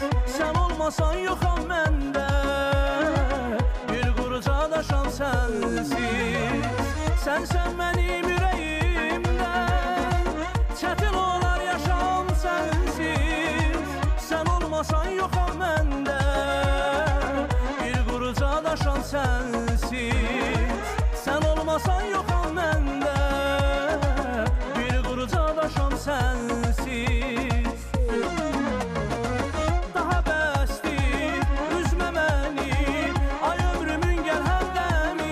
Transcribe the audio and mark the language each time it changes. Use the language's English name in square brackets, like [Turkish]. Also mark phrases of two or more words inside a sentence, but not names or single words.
[Turkish] Sen olmasan [Azerbaijani] yoxam məndə, bir quruca daşam sensiz. [Turkish] Sen benim yüreğimde, çetin olar yaşam sensiz. Sen olmasan [Azerbaijani] yoxam məndə, bir quruca daşam sensiz. [Turkish] Sen olmasan [Azerbaijani] yoxam məndə, sensiz. Daha bəsdir, üzmə məni, ay ömrümün gəl həmdəmi.